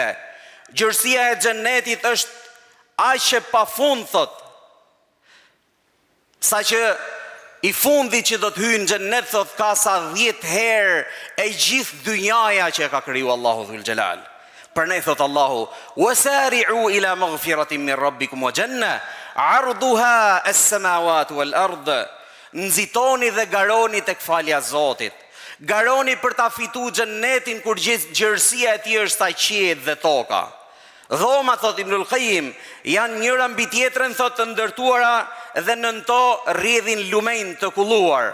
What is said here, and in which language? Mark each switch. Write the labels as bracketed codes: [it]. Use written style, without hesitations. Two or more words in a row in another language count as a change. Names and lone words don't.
[sq] Gjërësia e xhenetit është aq e pafund, thot, sa që i fundi që do të hyjë në xhenet thot ka sa 10 herë e gjithë dynjaja që e ka kriju Allahu Dhul Xhelal. Për ne thot Allahu, [ar] وسارعوا إلى مغفرة من ربكم وجنة عرضها السماوات والأرض. [sq] Nxitoni dhe garoni tek falja e Zotit. Garoni për ta fitu xhennetin kur gjërësia e tij është sa qielli dhe toka. Dhoma, thot Ibnul Qayyim, janë njëra mbi tjetrën, thot, të ndërtuara dhe nën to rrjedhin lumejnë të kulluar.